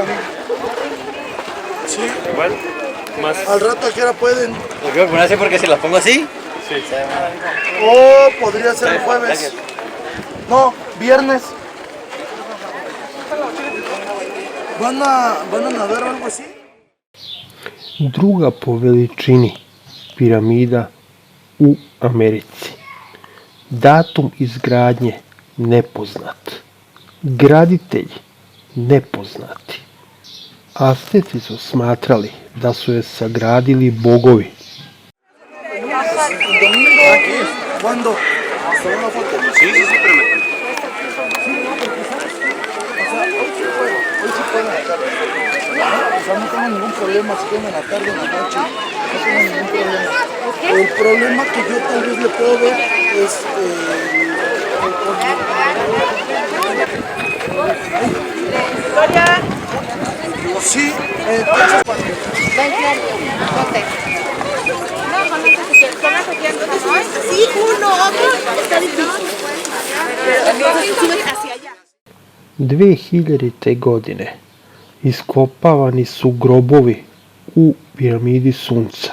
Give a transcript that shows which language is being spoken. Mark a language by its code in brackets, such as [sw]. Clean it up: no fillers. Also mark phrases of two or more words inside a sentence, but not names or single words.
[es] Sí. Igual, más. Al rato a qué hora pueden. Lo quiero poner así porque si las pongo así. Sí. O podría ser el jueves. No, viernes. ¿Van a nadar o algo así? [sr] Druga po veličini piramida u Americi. Datum izgradnje nepoznat. Graditelji nepoznati. Asteci su smatrali da su je sagradili bogovi. [es] ¿Cuándo? ¿Hasta una foto? Sí, permítame. Hoy sí pueden acá. O sea, no tengo ningún problema si quieren en la tarde o en la noche. No tengo ningún problema. El problema que yo tal vez le puedo ver es sí, entonces Sí, uno, otro, está difícil. Entonces subes hacia allá. [sr] 2000. godine iskopavani su grobovi u piramidi Sunca.